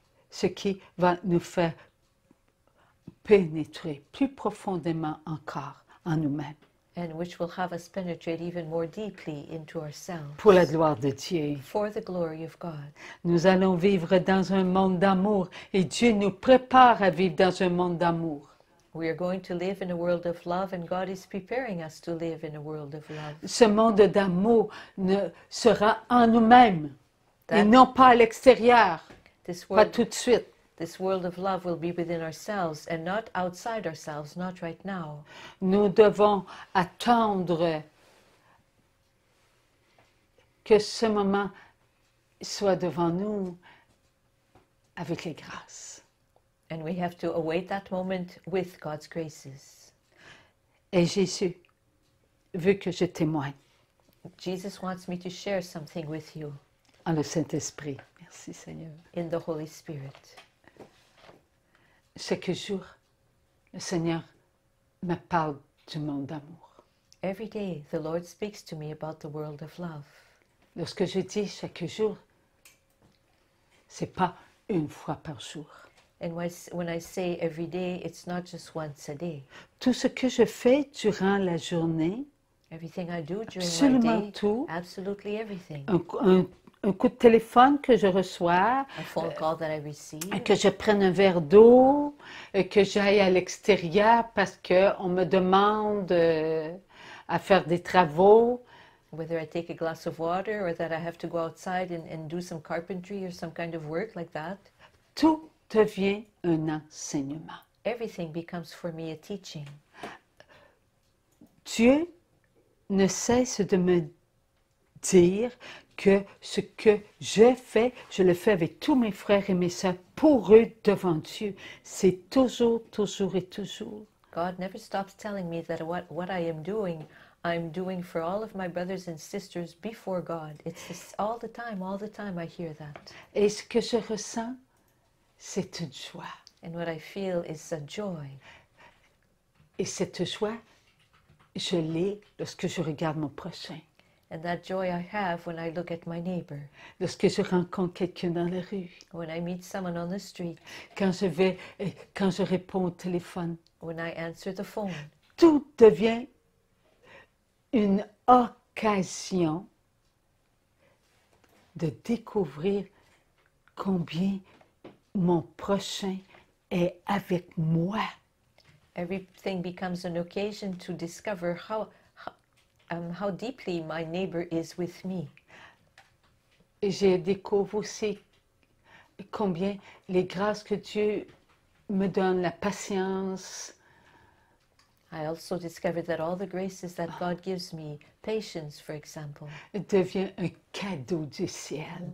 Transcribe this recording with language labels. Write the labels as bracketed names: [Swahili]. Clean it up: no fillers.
[French] ce qui va nous faire pénétrer plus profondément encore en nous-mêmes. [English] and which will have us penetrate even more deeply into ourselves. [French] Pour la gloire de Dieu. [English] For the glory of God. [French] Nous allons vivre dans un monde d'amour et Dieu nous prépare à vivre dans un monde d'amour. [English] We are going to live in a world of love, and God is preparing us to live in a world of love. [French] Ce monde d'amour sera en nous-mêmes et [English] That- [French] non pas à l'extérieur, [English] This [French] pas [English] world, [French] tout de suite. [English] this world of love will be within ourselves and not outside ourselves, not right now. [French] Nous devons attendre que ce moment soit devant nous avec les grâces. [English] And we have to await that moment with God's graces. [French] Et Jésus veut que je témoigne [English] Jesus wants me to share something with you [French] en le Saint-Esprit. Merci Seigneur. [English] in the Holy Spirit. [French] Chaque jour, le Seigneur me parle du monde d'amour. [English] Every day, the Lord speaks to me about the world of love. [French] Lorsque je dis chaque jour, c'est pas une fois par jour. [English] And when I say every day, it's not just once a day. [French] Tout ce que je fais durant la journée, [English] Everything I do during my [French] absolument [English] day, [French] tout, [English] absolutely everything. [French] un coup de téléphone que je reçois, [English] A phone call that I receive, [French] que je prenne un verre d'eau, que j'aille à l'extérieur parce qu'on me demande à faire des travaux. [English] whether I take a glass of water or that I have to go outside and do some carpentry or some kind of work like that, [French] Tout devient un enseignement. [English] everything becomes for me a teaching. [French] Dieu ne cesse de me dire que ce que je fais, je le fais avec tous mes frères et mes sœurs pour eux devant Dieu. C'est toujours, toujours et toujours. [English] God never stops telling me that what I am doing, I'm doing for all of my brothers and sisters before God. It's just all the time I hear that. [French] Et ce que je ressens, c'est une joie. [English] And what I feel is a joy. [French] Et cette joie, je l'ai lorsque je regarde mon prochain, [English] And that joy I have when I look at my neighbor, [French] lorsque je rencontre quelqu'un dans la rue, [English] when I meet someone on the street, [French] quand je réponds au téléphone. [English] when I answer the phone. [French] Tout devient une occasion de découvrir combien mon prochain est avec moi. [English] Everything becomes an occasion to discover how deeply my neighbor is with me. [French] Et je découvre aussi combien les grâces que Dieu me donne, la patience, [English] I also discovered that all the graces that God gives me, patience, for example, [French] devient un cadeau du ciel.